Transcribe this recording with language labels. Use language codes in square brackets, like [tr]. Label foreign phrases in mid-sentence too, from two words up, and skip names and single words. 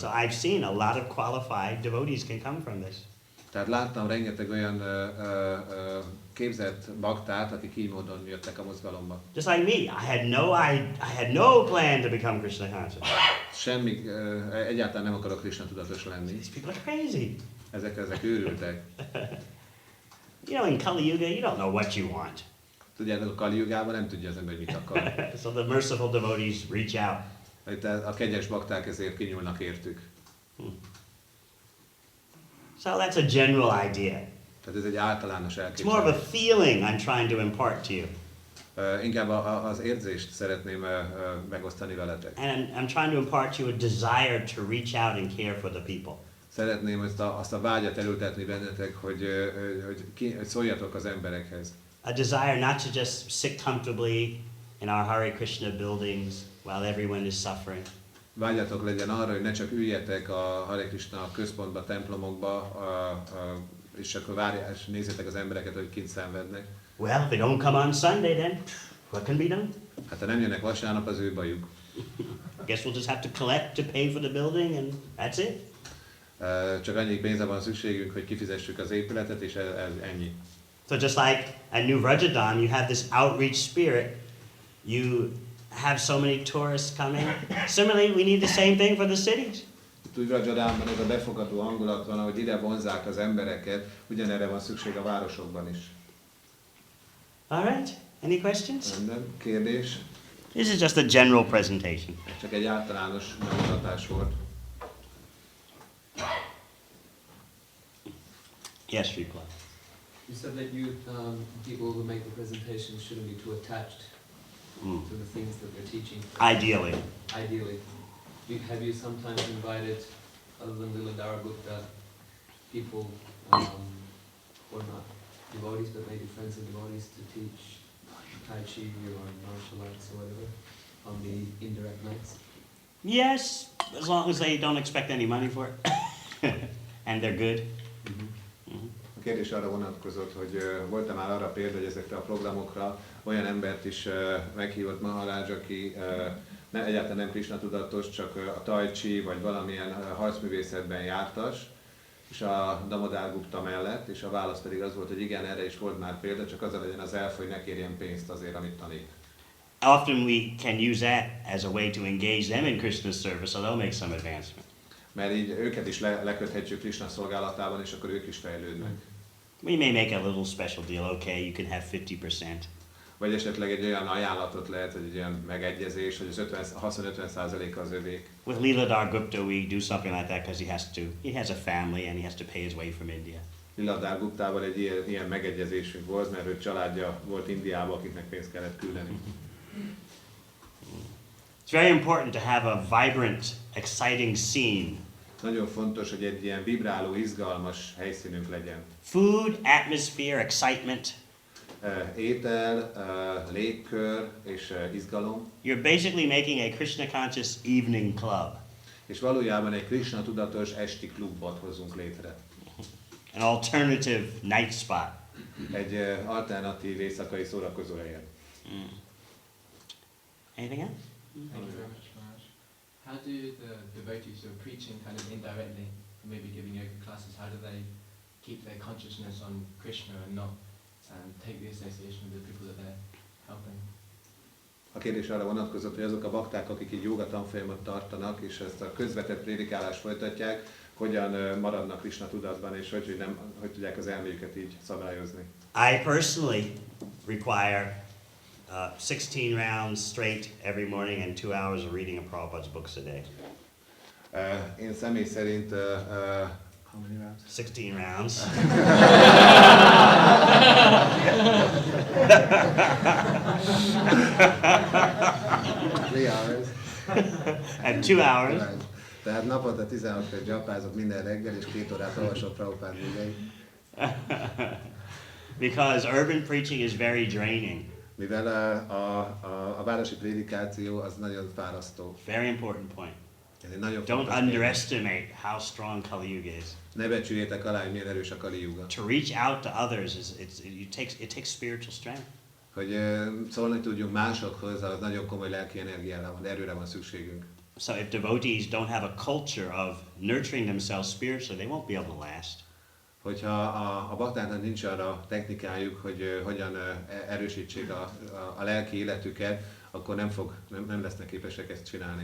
[en] So I've seen a lot of qualified devotees can come from this. [hu] Tehát láttam rengeteg olyan képzett baktát, akik így módon jöttek a mozgalomba. [en] Just like me, I had no plan to become Krishna conscious. [hu] Egyáltalán nem akarok Krishna tudatos lenni. [en] These people are crazy. [hu] Ezek őrültek. [en] You know, in Kali Yuga, you don't know what you want. [hu] Tudjátok, a Kali Yugában nem tudja az ember, hogy mit akar. [en] So the merciful devotees reach out. [hu] Itt a kegyes bakták ezért kinyúlnak értük. [en] So that's a general idea. [hu] Tehát ez egy általános [en] It's more of a [hu] elképzelés. [en] feeling I'm trying to impart to you. [hu] Inkább az érzést szeretném megosztani veletek. [en] And I'm trying to impart to you a desire to reach out and care for the people. [hu] Szeretném azt a vágyat elültetni bennetek, hogy szóljatok az emberekhez. [en] A desire not to just sit comfortably in our Hare Krishna buildings while everyone is suffering. [hu] Vágyatok legyen arra, hogy ne csak üljetek a Hare Krishna központba, templomokba, és akkor várják, és nézzétek az embereket, hogy kint szenvednek. [en] Well, if they don't come on Sunday, then what can be done? [hu] Hát ha nem jönnek vasárnap, az ő bajuk. [en] Guess we'll just have to collect to pay for the building, and that's it. [hu] Csak annyi pénzre van szükségünk, hogy kifizessük az épületet, és ez ennyi. [en] So just like at New Vrajadhan, you have this outreach spirit. You have so many tourists coming. Similarly, we need the same thing for the cities. [hu] Úgy Vrajadhanban ez a befogadó hangulat van, ahogy ide vonzzák az embereket, ugyanerre van szükség a városokban is. [en] All right. Any questions? [hu] Rendben. Kérdés? [en] This is just a general presentation. [hu] Csak egy általános bemutatás volt. [en] Yes, reply. You said that people who make the presentation shouldn't be too attached to the things that they're teaching. Ideally. Ideally. Have you sometimes invited, other than Lila Daragupta, people who are not devotees, but maybe friends and devotees to teach Tai Chi or martial arts or whatever on the indirect nights? Yes, as long as they don't expect any money for it. And they're good. [hu] A kérdés arra vonatkozott, hogy volt-e már arra példa, hogy ezekre a programokra olyan embert is meghívott Maharaj, aki egyáltalán nem Krisna tudatos, csak a Tai Chi vagy valamilyen harcművészetben jártas, és a Damodar Gupta mellett, és a válasz pedig az volt, hogy igen, erre is volt már példa, csak az legyen az elf, hogy ne kérjen pénzt azért, amit tanít. [en] Often we can use that as a way to engage them in Krishna's service, so they'll make some advancement. [hu] Mert így őket is leköthetjük Krishna szolgálatában, és akkor ők is fejlődnek. [en] We may make a little special deal, okay, you can have 50%. [hu] Vagy esetleg egy olyan ajánlatot lehet, hogy egy olyan megegyezés, hogy az 50% az övék. [en] With Leeladhar Gupta, we do something like that because he has a family and he has to pay his way from India. [hu] Leeladhar Guptával egy ilyen megegyezésünk volt, mert ő családja volt Indiában, akiknek pénzt kellett küldeni. [en] It's very important to have a vibrant, exciting scene. [hu] Nagyon fontos, hogy egy ilyen vibráló, izgalmas helyszínünk legyen. [en] Food, atmosphere, excitement. [hu] Étel, légkör és izgalom. [en] You're basically making a Krishna conscious evening club. [hu] És valójában egy Krishna tudatos esti klubot hozunk létre. [en] An alternative night spot. [hu] Egy alternatív éjszakai szórakozó helyen. [en] Anything else? Thank you very much, Maharaj. How do the devotees who are preaching kind of indirectly, maybe giving yoga classes, how do they keep their consciousness on Krishna and not take the association with the people that they're helping? [hu] A kérdés arra vonatkozott, hogy azok a bakták, akik így jóga tanfolyamot tartanak, és ezt a közvetett prédikálást folytatják, hogyan maradnak Krishna tudatban, és hogy tudják az elméjüket így szabályozni. [en] I personally require 16 rounds straight every morning and 2 hours of reading of Prabhupada's books a day. [hu] Én személy szerint [en] how many rounds? 16 rounds. 3 hours. And 2 hours. [hu] Tehát naponta 16 perc japázok minden reggel, és 2 órát olvasok Prabhupád műveit. [en] Because urban preaching is very draining. [hu] Mivel a városi prédikáció az nagyon fárasztó. [en] Very important point. [hu] Ez egy nagyon [en] Don't [hu] fontos [en] underestimate how strong Kali Yuga is. [hu] Ne becsüljétek alá, hogy milyen erős a Kali Yuga. [en] To reach out to others it takes spiritual strength. [hu] Hogy szólni tudjunk másokhoz, az nagyon komoly lelki energiára van, erőre van szükségünk. [en] So if devotees don't have a culture of nurturing themselves spiritually, they won't be able to last. [hu] Hogyha a baktáknak nincs arra technikájuk, hogy hogyan erősítsék a lelki életüket, akkor nem lesznek képesek ezt csinálni.